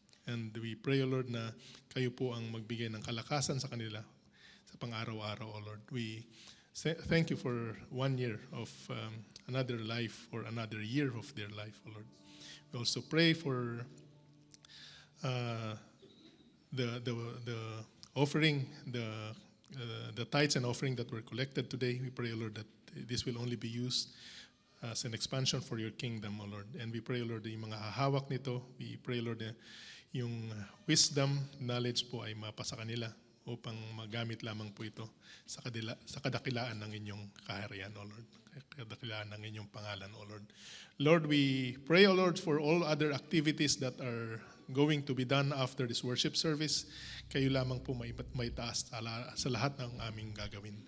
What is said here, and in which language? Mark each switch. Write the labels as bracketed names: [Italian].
[English] And we pray, O Lord, [Filipino] na kayo po ang magbigay ng kalakasan sa kanila sa pang-araw-araw, [English] O Lord. We thank you for 1 year of another life or another year of their life, O Lord. We also pray for the offering, the tithes and offering that were collected today. We pray, O Lord, that this will only be used as an expansion for your kingdom, O Lord. And we pray, Lord, [Filipino] yung mga hahawak nito, [English] we pray, Lord, [Filipino] yung [English] wisdom, knowledge [Filipino] po ay mapasa kanila upang magamit lamang po ito sa kadakilaan ng inyong kaharian, [English] O Lord. [Filipino] Kadakilaan ng inyong pangalan, [English] O Lord. Lord, we pray, O Lord, for all other activities that are going to be done after this worship service. [Filipino] Kayo lamang po may taas sa lahat ng aming gagawin.